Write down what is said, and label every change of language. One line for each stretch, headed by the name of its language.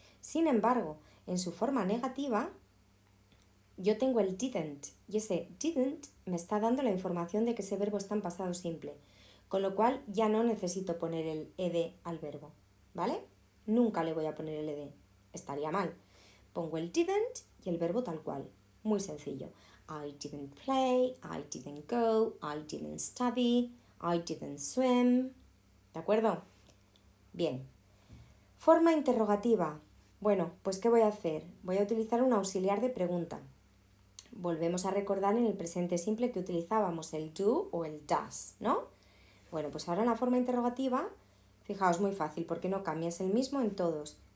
Spanish: Sin embargo, en su forma negativa, yo tengo el didn't y ese didn't me está dando la información de que ese verbo está en pasado simple, con lo cual ya no necesito poner el ed al verbo, ¿vale? Nunca le voy a poner el ed, estaría mal. Pongo el didn't y el verbo tal cual, muy sencillo.
English: I didn't play, I didn't go, I didn't study, I didn't swim.
Spanish: ¿De acuerdo? Bien. Forma interrogativa. Bueno, pues ¿qué voy a hacer? Voy a utilizar un auxiliar de pregunta. Volvemos a recordar en el presente simple que utilizábamos el do o el does, ¿no? Bueno, pues ahora en la forma interrogativa, fijaos, muy fácil, porque no cambia, es el mismo en todos.